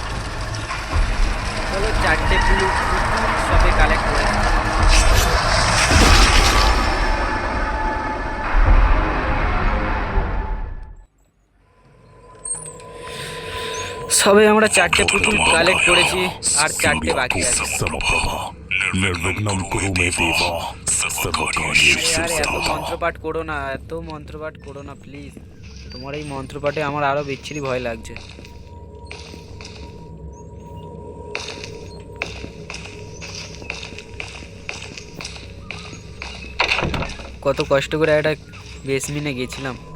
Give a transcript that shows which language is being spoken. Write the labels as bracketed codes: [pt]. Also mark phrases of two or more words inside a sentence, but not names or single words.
[bn] চলো, 4টে পুরো সবে কালেক্ট করে। সবে আমরা 4টে পুতুল কালেক্ট করেছি আর 4টে বাকি আছে। [sa] निर्विघ्नं कुरु मे देव सर्वकार्येषु [bn] আরে এত [sa] सर्वदा। [bn] মন্ত্রপাঠ করো না, এত মন্ত্রপাঠ করো না প্লিজ। তোমার এই মন্ত্রপাঠে আমার আরো বিচ্ছিরি ভয় লাগছে। কত কষ্ট করে একটা বেসমিনে গেছিলাম।